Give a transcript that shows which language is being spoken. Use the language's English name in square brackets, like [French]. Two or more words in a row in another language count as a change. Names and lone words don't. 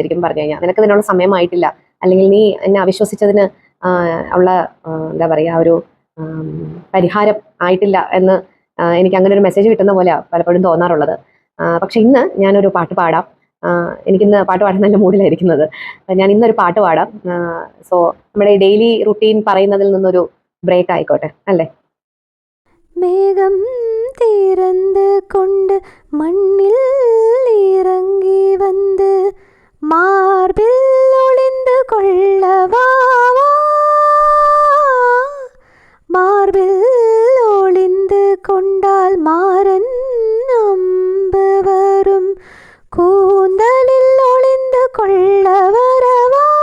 [Malayalam] ശരിക്കും പറഞ്ഞു കഴിഞ്ഞാൽ നിനക്ക് ഇതിനുള്ള സമയമായിട്ടില്ല, അല്ലെങ്കിൽ നീ എന്നെ അവിശ്വസിച്ചതിന് ഉള്ള എന്താ പറയുക, ഒരു പരിഹാരം ആയിട്ടില്ല എന്ന് എനിക്ക് അങ്ങനെ ഒരു മെസ്സേജ് കിട്ടുന്ന പോലെയാണ് പലപ്പോഴും തോന്നാറുള്ളത്. പക്ഷെ ഇന്ന് ഞാനൊരു പാട്ട് പാടാം. എനിക്കിന്ന് പാട്ട് പാടാൻ നല്ല മൂഡിലായിരിക്കുന്നത്. ഞാൻ ഇന്നൊരു പാട്ട് പാടാം. സോ നമ്മുടെ [English] daily routine [Malayalam] പറയുന്നതിൽ നിന്നൊരു ബ്രേക്ക് ആയിക്കോട്ടെ അല്ലേ? [Tamil] മേഘം തീരந்து கொண்டு மண்ணில் இறங்கி வந்து மார்பில் ஒளிந்து கொள்ளவா, மார்பில் ஒளிந்து கொண்டால் மாறன் அம்பு வரும், கூந்தலில் ஒளிந்து கொள்ள வரவா,